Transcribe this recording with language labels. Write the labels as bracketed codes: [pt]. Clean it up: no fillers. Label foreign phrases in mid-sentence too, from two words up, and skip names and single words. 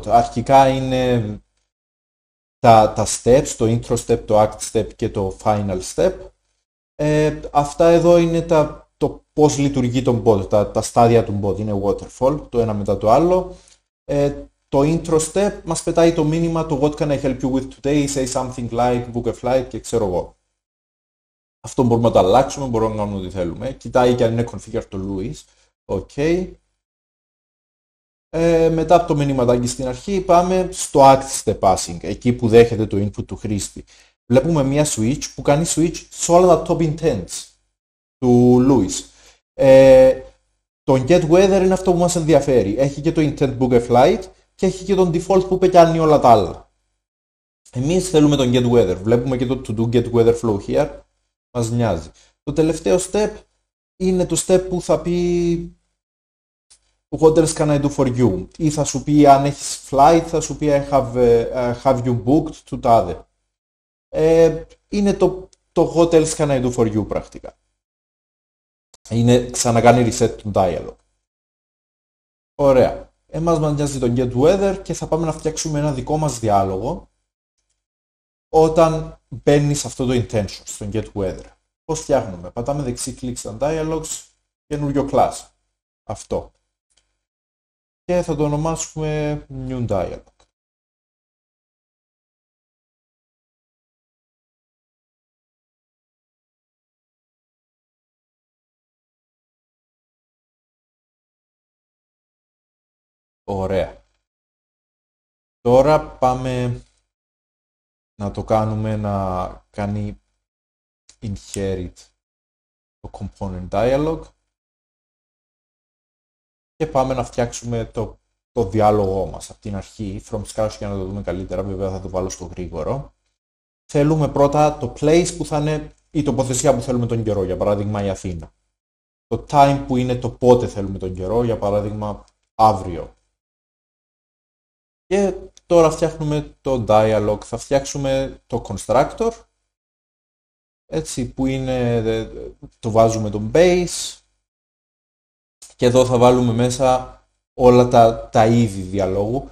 [el] Αρχικά είναι τα steps, το [en] intro step, [el] το [en] act step [el] και το [en] final step. [el] Αυτά εδώ είναι το πώς λειτουργεί τον bot, τα στάδια του bot. Είναι waterfall, το ένα μετά το άλλο. Το [en] intro step [el] μας πετάει το μήνυμα το [en] what can I help you with today, say something like book a flight [el] και ξέρω εγώ. Αυτό μπορούμε να το αλλάξουμε, μπορούμε να κάνουμε ό,τι θέλουμε. Κοιτάει και αν είναι configured το Louis. OK. Μετά από το μηνυματάκι στην αρχή πάμε στο [en] act step passing, [el] εκεί που δέχεται το input του χρήστη. Βλέπουμε μια switch που κάνει switch σε όλα τα [en] top intents [el] του Louis. Το [en] get weather [el] είναι αυτό που μας ενδιαφέρει. Έχει και το intent [en] book a flight [el] και έχει και τον default που κάνει όλα τα άλλα. Εμείς θέλουμε τον [en] get weather. [el] Βλέπουμε και το [en] to do get weather flow here. [el] Μας νοιάζει. Το τελευταίο step είναι το step που θα πει [en] what else can I do for you, [el] ή θα σου πει αν έχεις flight, θα σου πει [en] I have you booked [el] to τάδε. Είναι το [en] what else can I do for you [el] πρακτικά. Είναι ξανακάνει reset του dialog. Ωραία. Εμάς μας νοιάζει το [en] get weather [el] και θα πάμε να φτιάξουμε ένα δικό μας διάλογο όταν μπαίνει σε αυτό το intention, στο [en] get weather. [el] Πώς φτιάχνουμε? Πατάμε δεξί κλικ στα dialogues, καινούριο class. Αυτό. Και θα το ονομάσουμε [en] new dialog. [el] Ωραία. Τώρα πάμε να το κάνουμε να κάνει inherit το [en] component dialog [el] και πάμε να φτιάξουμε το διάλογό μας από την αρχή, [en] from scratch, [el] για να το δούμε καλύτερα. Βέβαια θα το βάλω στο γρήγορο. Θέλουμε πρώτα το place που θα είναι η τοποθεσία που θέλουμε τον καιρό, για παράδειγμα η Αθήνα. Το time που είναι το πότε θέλουμε τον καιρό, για παράδειγμα αύριο. Και τώρα φτιάχνουμε το dialog, θα φτιάξουμε το constructor, έτσι, που είναι, το βάζουμε τον base και εδώ θα βάλουμε μέσα όλα τα είδη διαλόγου.